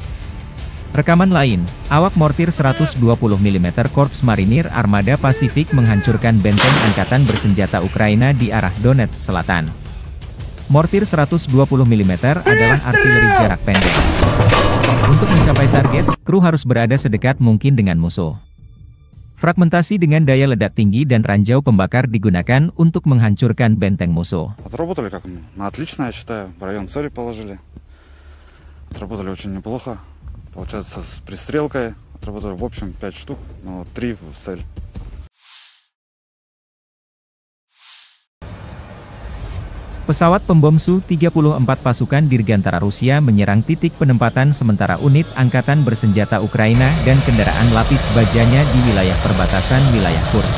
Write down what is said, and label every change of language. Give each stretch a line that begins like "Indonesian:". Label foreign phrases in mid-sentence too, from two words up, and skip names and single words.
Indonesian: Rekaman lain, awak mortir 120 mm Korps Marinir Armada Pasifik menghancurkan benteng angkatan bersenjata Ukraina di arah Donetsk Selatan. Mortir 120 mm adalah artileri jarak pendek. Untuk mencapai target, kru harus berada sedekat mungkin dengan musuh. Fragmentasi dengan daya ledak tinggi dan ranjau pembakar digunakan untuk menghancurkan benteng musuh.
Russian: Отработали как на отлично, я считаю. В район цели положили. Отработали очень неплохо. Получается, с пристрелкой отработали в общем 5 штук, но 3 в цель.
Indonesian: Pesawat pembom Su-34 pasukan Dirgantara Rusia menyerang titik penempatan sementara unit angkatan bersenjata Ukraina dan kendaraan lapis bajanya di wilayah perbatasan wilayah Kursk.